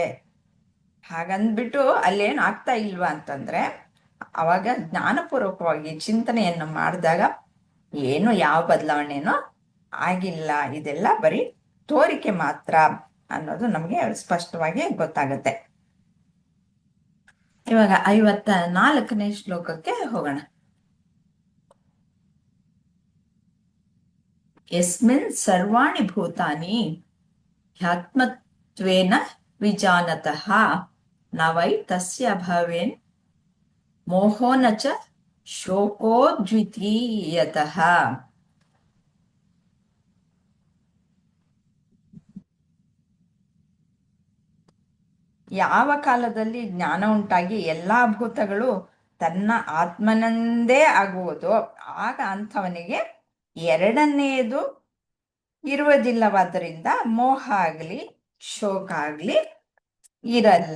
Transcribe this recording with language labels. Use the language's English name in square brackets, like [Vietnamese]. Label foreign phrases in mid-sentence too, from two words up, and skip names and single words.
[Kannada] ಹಾಗಂದ್ಬಿಟ್ಟು ಅಲ್ಲೇನು ಆಗ್ತಾ ಇಲ್ವಾ ಅಂತಂದ್ರೆ, ಅವಾಗ ಜ್ಞಾನಪೂರ್ವಕವಾಗಿ ಚಿಂತನೆಯನ್ನು ಮಾಡಿದಾಗ ಏನು ಯಾವ ಬದಲಾವಣೆನೂ ಆಗಿಲ್ಲ, ಇದೆಲ್ಲ ಬರೀ ತೋರಿಕೆ ಮಾತ್ರ ಅನ್ನೋದು ನಮಗೆ ಸ್ಪಷ್ಟವಾಗಿ ಗೊತ್ತಾಗುತ್ತೆ. ಇವಾಗ 54ನೇ ಶ್ಲೋಕಕ್ಕೆ ಹೋಗೋಣ. [Sanskrit] ಯಸ್ಮಿನ್ ಸರ್ವಾಣಿ ಭೂತಾನಿ ಹ್ಯಾತ್ಮತ್ವೇನ ವಿಜಾನತಃ ನ ವೈ ತಸ್ಯ ಭವೇನ್ ಮೋಹೋ ನ ಚ ಶೋಕೋ ದ್ವಿತೀಯತಃ. [Kannada] ಯಾವ ಕಾಲದಲ್ಲಿ ಜ್ಞಾನ ಉಂಟಾಗಿ ಎಲ್ಲಾ ಭೂತಗಳು ತನ್ನ ಆತ್ಮನಂದೇ ಆಗುವುದು, ಆಗ ಅಂಥವನಿಗೆ ಎರಡನೆಯದು ಇರುವುದಿಲ್ಲವಾದ್ದರಿಂದ ಮೋಹ ಆಗ್ಲಿ ಶೋಕ ಆಗ್ಲಿ ಇರಲ್ಲ.